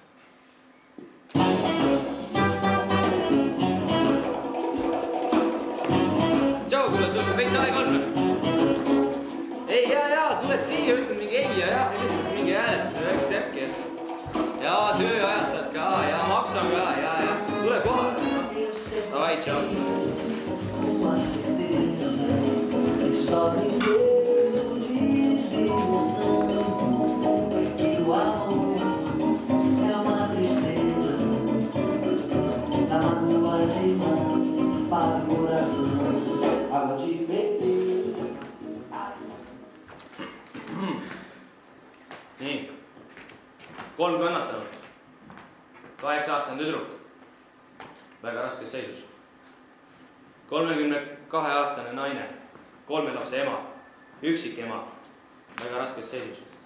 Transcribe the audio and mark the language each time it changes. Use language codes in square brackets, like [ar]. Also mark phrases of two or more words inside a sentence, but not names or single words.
[et] Tšau, kuule, sul veits aega on? Ei, jaa, tuled siia, ütled mingi ei ja jah, lihtsalt mingi hääletada, üks äkki. Jaa, tööajas saad ka ja maksan ka, jaa, tule kohale. Davai, tšau. [pt] Uma certeza que só me deu desilusão, que o amor é uma tristeza, água demais para o coração, água de beber. [et] Nii, 3 kannatanud, 8-aastane tüdruk, väga raskes seisus. 32-aastane naine, 3 lapse ema, üksik ema, väga raskes seisus.